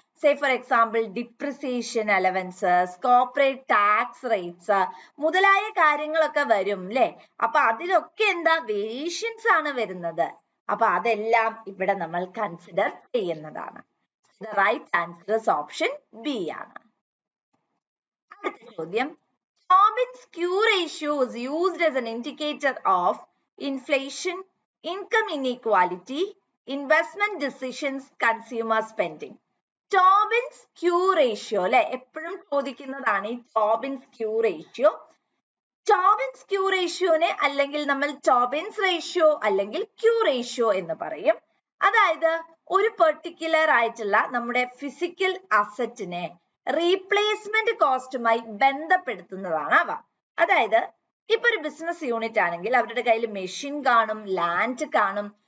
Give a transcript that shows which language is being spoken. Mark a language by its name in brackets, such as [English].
[Malayalam] Say for example depreciation allowances, corporate tax rates മുതലായ കാര്യങ്ങളൊക്കെ വരും അല്ലെ. അപ്പൊ അതിലൊക്കെ എന്താ വേരിയേഷൻസ് ആണ് വരുന്നത്. അപ്പൊ അതെല്ലാം ഇവിടെ നമ്മൾ കൺസിഡർ ചെയ്യുന്നതാണ്. [English] the right answer is option B [Malayalam] ആണ്. അടുത്ത ചോദ്യം, [English] Tobin's Q ratio is used as an indicator of inflation, income inequality, investment decisions, consumer spending. [Malayalam] Tobin's Q ratio അല്ലെ, എപ്പോഴും ചോദിക്കുന്നതാണ് ഈ Tobin's Q ratio. Tobin's Q ratioനെ അല്ലെങ്കിൽ നമ്മൾ Tobin's ratio അല്ലെങ്കിൽ Q ratio എന്ന് പറയും. അതായത് ഒരു പെർട്ടിക്കുലർ ആയിട്ടുള്ള നമ്മുടെ ഫിസിക്കൽ അസറ്റിനെ റീപ്ലേസ്മെന്റ് കോസ്റ്റുമായി ബന്ധപ്പെടുത്തുന്നതാണ് അവ. അതായത് ഇപ്പൊ ഒരു ബിസിനസ് യൂണിറ്റ് ആണെങ്കിൽ അവരുടെ കയ്യിൽ മെഷീൻ കാണും, ലാൻഡ് കാണും.